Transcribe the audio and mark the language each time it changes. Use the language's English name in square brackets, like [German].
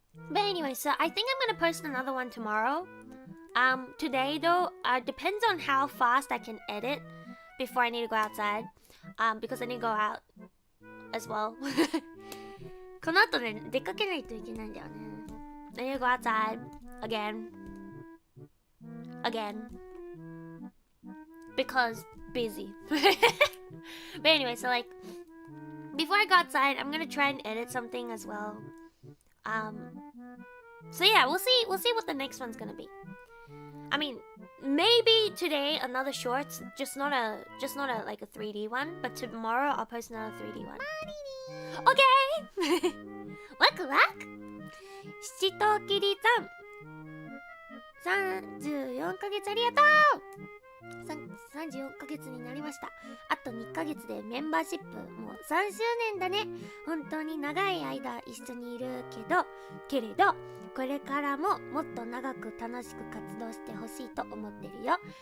[English] But anyway, so I think I'm gonna post another one tomorrow. Today though, depends on how fast I can edit before I need to go outside. Because I need to go out as well. この後ね、出かけないといけないんだよね。 I need to go outside again. Because busy. But anyway, so like before I go outside, I'm gonna try and edit something as well. So yeah, we'll see what the next one's gonna be. I mean, maybe today another shorts, just not a like a 3D one, but tomorrow I'll post another 3D one. Okay. Luck. [Japanese] 七ときりさん34ヶ月ありがとう。 34ヶ月になりました。あと2ヶ月でメンバーシップもう3周年だね。本当に長い間一緒にいるけれどこれからももっと長く楽しく活動してほしいと思ってるよ。